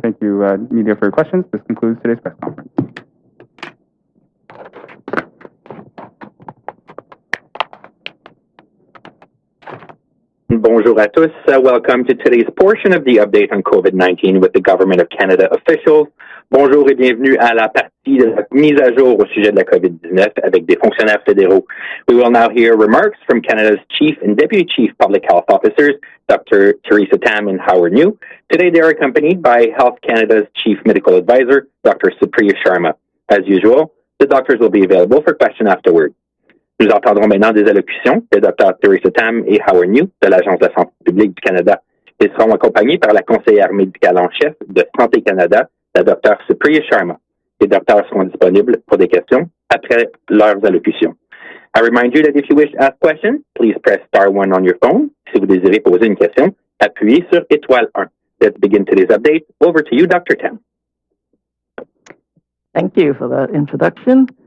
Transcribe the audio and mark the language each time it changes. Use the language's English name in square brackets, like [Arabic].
[English] Thank you, media, for your questions. This concludes today's press conference. [French] Bonjour à tous. [English] Welcome to today's portion of the update on COVID-19 with the Government of Canada officials. [French] Bonjour et bienvenue à la partie de la mise à jour au sujet de la COVID-19 avec des fonctionnaires fédéraux. [English] We will now hear remarks from Canada's Chief and Deputy Chief Public Health Officers, Dr. Theresa Tam and Howard Njoo. Today they are accompanied by Health Canada's Chief Medical Advisor, Dr. Supriya Sharma. As usual, the doctors will be available for question afterward. [French] Nous entendrons maintenant des allocutions des Dr Theresa Tam et Howard Njoo de l'Agence de la santé publique du Canada. Ils seront accompagnés par la conseillère médicale en chef de Santé Canada, la Dr Supriya Sharma. Les docteurs seront disponibles pour des questions après leurs allocutions. [English] I remind you that if you wish to ask questions, please press star 1 on your phone. [French] Si vous désirez poser une question, appuyez sur étoile 1. [English] Let's begin today's update. Over to you, Dr. Tam. Thank you for that introduction.